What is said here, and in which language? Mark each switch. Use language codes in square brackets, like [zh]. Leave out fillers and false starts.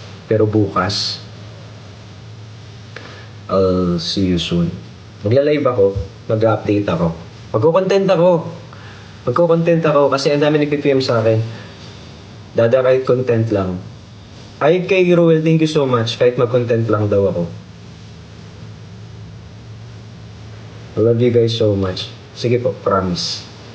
[tl] Pero bukas, [en] I'll see you soon. [tl] Magla-live ako, mag-update ako. Magko-content ako kasi ang dami nag-PM sa akin. Dada kahit content lang. Ay kay Ruel, [en] thank you so much. [tl] Kahit mag-content lang daw ako. [en] I love you guys so much. [tl] Sige po, [en] promise.